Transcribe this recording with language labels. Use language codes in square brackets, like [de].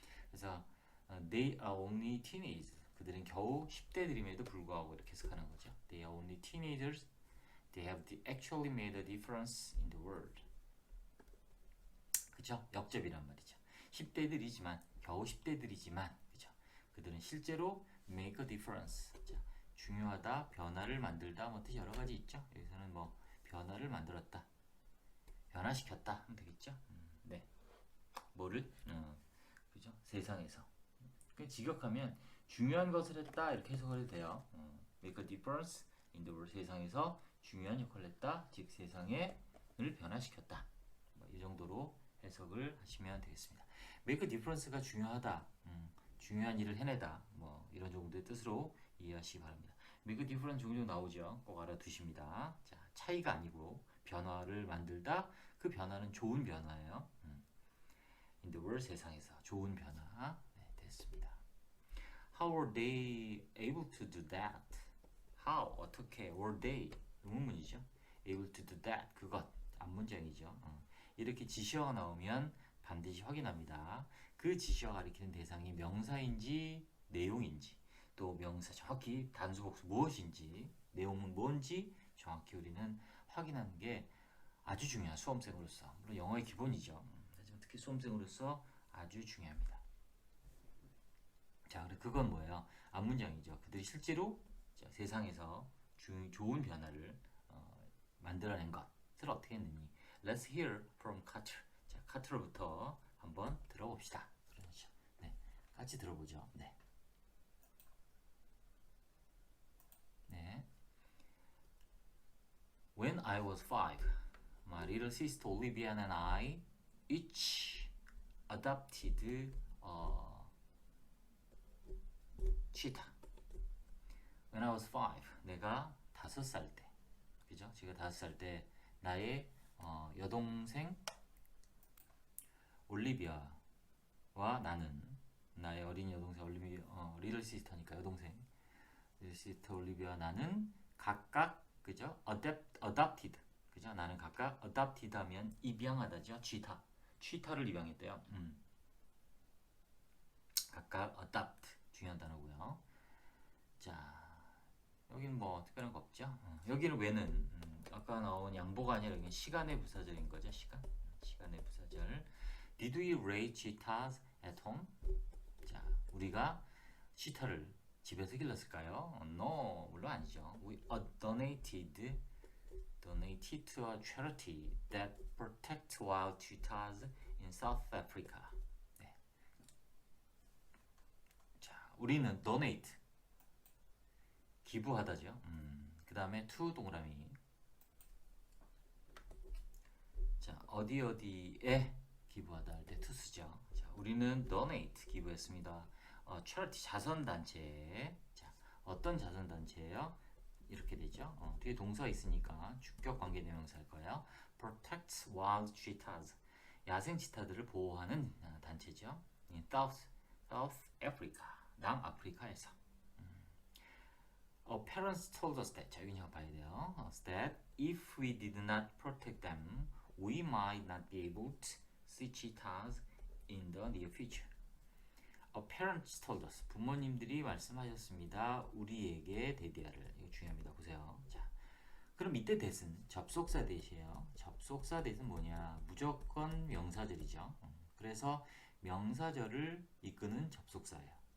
[en] 그래서 they are only teenagers. [ko] 그들은 겨우 10대들임에도 불구하고 이렇게 해석하는 거죠. [en] They are only teenagers. They have actually made a difference in the world. [ko] 그죠? 역접이란 말이죠. 10대들이지만 겨우 10대들이지만 그죠? 그들은 실제로 [en] make a difference. [ko] 자, 중요하다, 변화를 만들다 뭐 뜻이 여러 가지 있죠. 여기서는 뭐 변화를 만들었다, 변화시켰다 하면 되겠죠. 네. 뭐를? 그죠? 세상에서. 그 직역하면 중요한 것을 했다 이렇게 해석을 해도 돼요. [en] make a difference in the world. [ko] 세상에서 중요한 역할을 했다. 즉 세상을 변화시켰다. 뭐 이 정도로 해석을 하시면 되겠습니다. make a difference가 중요하다. 중요한 일을 해내다. 뭐 이런 정도의 뜻으로 이해하시기 바랍니다. make a difference 종종 나오죠. 꼭 알아두십니다. 자, 차이가 아니고 변화를 만들다. 그 변화는 좋은 변화예요. [en] in the world [ko] 세상에서 좋은 변화. 네, 됐습니다. [en] How were they able to do that? How 어떻게 were they 의문문이죠. able to do that 그것 앞문장이죠. [ko] 이렇게 지시어가 나오면 반드시 확인합니다. 그 지시어가 가리키는 대상이 명사인지 내용인지 또 명사 정확히 단수 복수 무엇인지 내용은 뭔지 정확히 우리는 확인하는 게 아주 중요한 수험생으로서 물론 영어의 기본이죠. 하지만 특히 수험생으로서 아주 중요합니다. 자, 그래 그건 뭐예요? 앞문장이죠. 그들이 실제로 자, 세상에서 좋은 변화를 만들어낸 것을 어떻게 했느니 [en] Let's hear from Carter. [ko] 자, 카트로부터 한번 들어봅시다. 그렇죠. 네, 같이 들어보죠. 네. 네. [en] When I was 5, my little sister Olivia and I each adopted a cheetah. When I was 5, [ko] 내가 5살 때, 그죠? 제가 5살 때 나의 여동생 올리비아와 나는 나의 어린 여동생 리틀 시스터니까 여동생 리틀 시스터 올리비아와 나는 각각 그죠? adopted 그죠? 나는 각각 adopted 하면 입양하다죠. 취타를 입양했대요. 각각 adopt 중요한 단어고요. 자, 여기는 뭐 특별한 거 없죠. 여기는 왜는 아까 나온 양보가 아니라 여기는 시간의 부사절인 거죠. 시간의 부사절. [en] Did we raise cheetahs at home? [ko] 자, 우리가 치타를 집에서 길렀을까요? No, 물론 아니죠. [en] We donated to a charity that protects wild cheetahs in South Africa. [ko] 네. 자, 우리는 donate 기부하다죠. 그 다음에 to 동그라미 어디 어디에 기부하다 할 때 to 쓰죠. 자, 우리는 donate 기부했습니다. charity 자선단체. 자, 어떤 자선단체예요? 이렇게 되죠. 뒤에 동사 있으니까 주격 관계 대명사일 거예요. [en] protects wild cheetahs. [ko] 야생 치타들을 보호하는 단체죠. South Africa. 남아프리카에서. [en] Parents told us that. [ko] 자, 여기 잠깐 봐야 돼요. [en] That if we did not protect them, we might not be able to see cheetahs in the near future. Parents told us. [ko] 부모님들이 말씀하셨습니다. 우리에게 대디아를. 이거 중요합니다. 보세요. 자, 그럼 이때 that은 접속사 that이에요. 접속사 that은 뭐냐? 무조건 명사절이죠. 그래서 명사절을 이끄는 접속사예요.